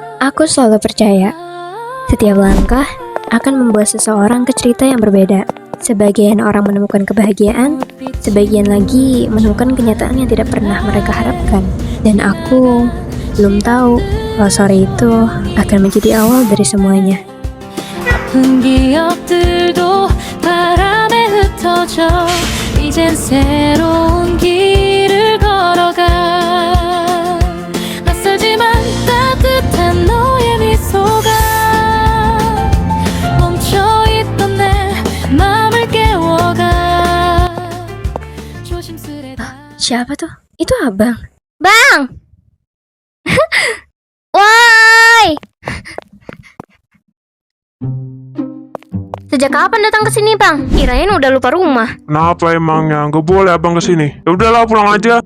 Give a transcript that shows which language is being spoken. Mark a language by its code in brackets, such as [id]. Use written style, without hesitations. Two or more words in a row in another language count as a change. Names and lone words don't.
[id] Aku selalu percaya, setiap langkah akan membawa seseorang ke cerita yang berbeda. Sebagian orang menemukan kebahagiaan, sebagian lagi menemukan kenyataan yang tidak pernah mereka harapkan. Dan aku belum tahu kalau sore itu akan menjadi awal dari semuanya. [ko] 아픈 기억들도 바람에 흩어져 이젠 새로운 길을 걸어가 낯설지만 따뜻한 너의 미소가 멈춰있던 내 맘을 깨워가 조심스레 [id] Siapa tuh? Itu abang. Bang! Woi! Sejak kapan datang ke sini, Bang? Kirain udah lupa rumah. Kenapa emangnya? Nggak boleh abang kesini. Ya udahlah pulang aja.